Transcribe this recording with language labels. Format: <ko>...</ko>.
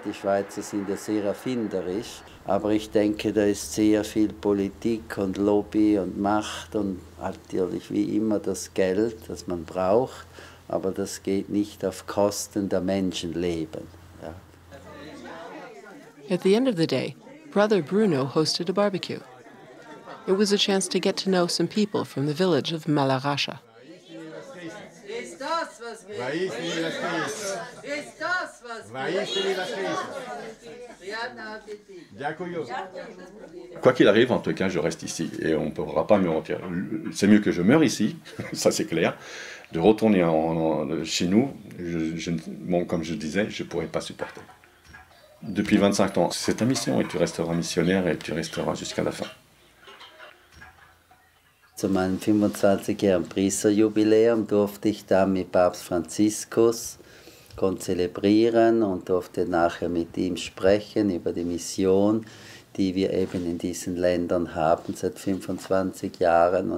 <de>Die Schweizer sind ja sehr erfinderisch, aber ich denke, da ist sehr viel Politik und Lobby und Macht und natürlich wie immer das Geld, das man braucht, aber das geht nicht auf Kosten der Menschenleben. Ja.</de> <en>At the end of the day, Brother Bruno hosted a barbecue. It was a chance to get to know some people from the village of Malarasha.</en> <fr>Quoi qu'il arrive, en tout cas, je reste ici et on ne pourra pas me mentir. C'est mieux que je meure ici, ça c'est clair. De retourner chez nous, comme je disais, je ne pourrais pas supporter. Depuis 25 ans, c'est ta mission, et tu resteras missionnaire et tu resteras jusqu'à la fin.</fr> <de>Zu meinem 25-jährigen Priesterjubiläum durfte ich dann mit Papst Franziskus zelebrieren und durfte nachher mit ihm sprechen über die Mission, die wir eben in diesen Ländern haben seit 25 Jahren.</de>